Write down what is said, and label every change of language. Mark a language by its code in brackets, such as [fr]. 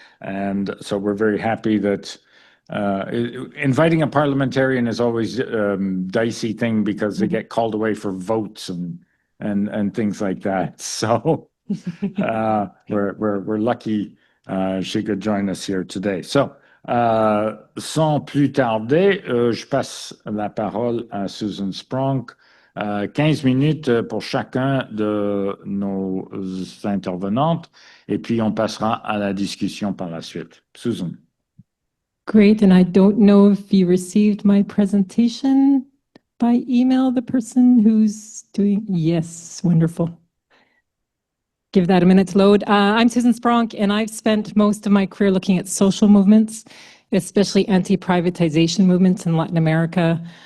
[en] And so we're very happy that inviting a parliamentarian is always a dicey thing because they get called away for votes and things like that. So we're lucky she could join us here today. [fr] So sans plus tarder, je passe la parole à Susan Spronk. 15 minutes pour chacun de nos intervenantes, et puis on passera à la discussion par la suite. Susan. [en] Great, and I don't know if you received my presentation by email, the person who's doing, yes, wonderful. Give that a minute to load. I'm Susan Spronk, and I've spent most of my career looking at social movements, especially anti-privatization movements in Latin America.